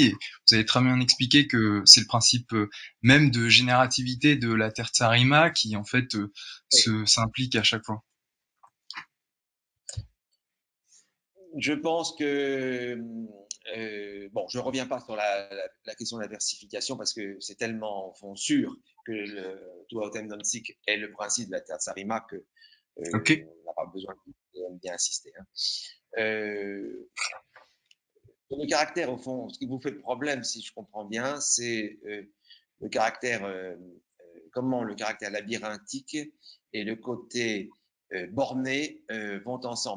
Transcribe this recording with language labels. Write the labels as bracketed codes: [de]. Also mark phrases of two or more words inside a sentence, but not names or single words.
[fr] Et vous avez très bien expliqué que c'est le principe même de générativité de la [it] terza rima [fr] qui en fait s'implique à chaque fois. Je pense que bon, je reviens pas sur la question de la versification parce que c'est tellement fond sûr que le [la] tua autem non-sic [fr] est le principe de la [it] terza rima [fr] que Ok. on n'a pas besoin de bien insister. Hein. Le caractère, au fond, ce qui vous fait problème, si je comprends bien, c'est le caractère, comment le caractère labyrinthique et le côté borné vont ensemble.